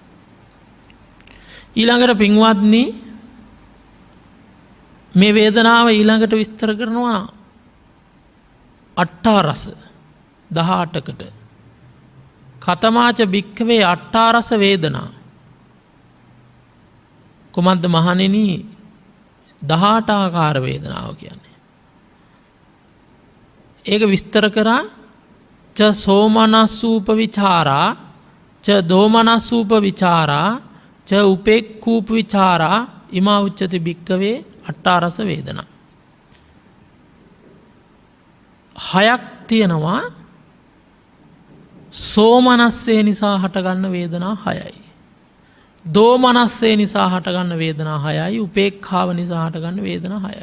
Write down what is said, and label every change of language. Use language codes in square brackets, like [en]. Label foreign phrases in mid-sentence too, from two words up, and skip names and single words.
[si] ඊළඟට පින්වත්නි මේ වේදනාව ඊළඟට විස්තර කරනවා අට්ඨාරස 18කට. [pi] කතමාච භික්ඛවේ අට්ඨාරස වේදනා. [si] කුමද්ද මහණෙනි 18 ආකාර වේදනාව කියන්නේ? ඒක විස්තර කරා [pi] ච සෝමනස්සූප විචාරා ච දෝමනස්සූප විචාරා ච උපේක්ඛූප විචාරා ඉමා උච්චති භික්ඛවේ අට්ඨාරස වේදනා. [si] 6ක් තියෙනවා. සෝමනස්සේ නිසා හටගන්න වේදනා 6යි. දෝමනස්සේ නිසා හටගන්න වේදනා 6යි. උපේක්ඛාව නිසා හටගන්න වේදනා 6යි.